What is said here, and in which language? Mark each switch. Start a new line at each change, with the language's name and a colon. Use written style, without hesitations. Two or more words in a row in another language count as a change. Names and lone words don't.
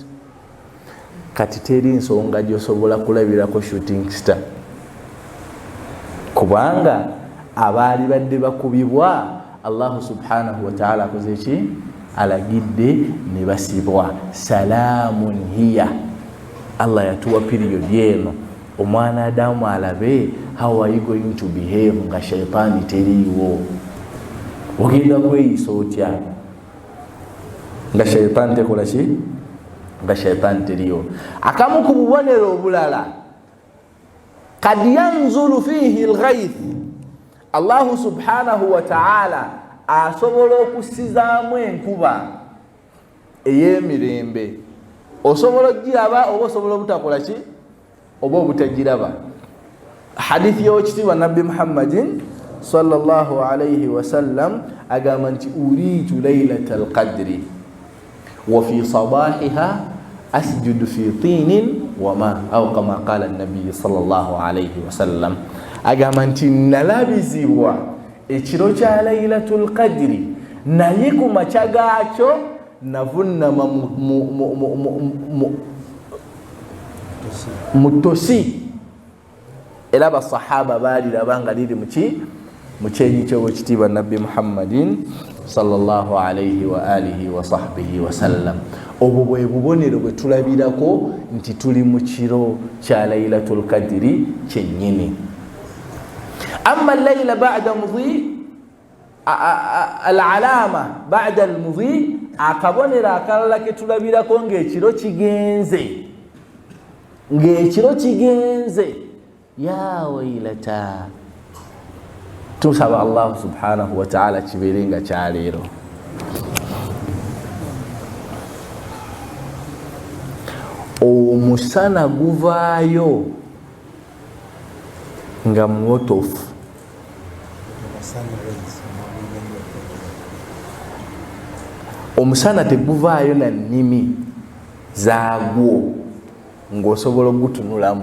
Ganda: Kati teri nsonga gy'osobola kulabirako
English: shooting star,
Ganda: kubanga abaali badde bakubibwa
Arabic: الله سبحانه وتعالى
Ganda: akoze ki? Alagidde ne basibwa.
Arabic: سلام هي,
Ganda: Allah yatuwa period yeno omwana Adamu alabe
English: how are you going to behave
Ganda: nga shaitaani teriiwo. Ogenda kweyisa otya nga shaitaani tekola ki? Nga shaitaani teriiwo. Akamu ku bubonero obulala,
Arabic: قد ينزل فيه الغيث, الله سبحانه وتعالى
Ganda: asobola okusizaamu enkuba ey'emirembe. Osobola ogiraba oba osobola obutakola ki? Oba obutagiraba. Hadithi y'ekitiibwa Nabbi Muhammadin
Arabic: صلى الله عليه وسلم
Ganda: agamba nti
Arabic: أريت ليلة القدر وفي صباحها أسجد في طين وماء أو كما قال النبي صلى الله عليه وسلم
Ganda: agamba nti nalabizibwa ekiro kya
Arabic: ليلة القدر
Ganda: naye ku makya gaakyo navunnama mutosi era basahaba baliraba nga liri mu kyenyi ky'owekitiibwa nabbi Muhammadin
Arabic: صلى الله عليه وعلى آله وصحبه وسلم.
Ganda: Obwo bwe bubonero bwe tulabirako nti tuli mu kiro kya
Arabic: ليلة القدر
Ganda: kyennyini.
Arabic: أما الليلة بعد مضي العلامة بعد المضي,
Ganda: akabonero akalala ke tulabirako ng'ekiro kigenze ya wailata, tusaba Allah
Arabic: سبحانه وتعالى
Ganda: kibeere nga kyaleero. Omusana guvaayo nga muwotofu, omusana teguvaayo na nnimi zaagwo ng'osobola okugutunulamu.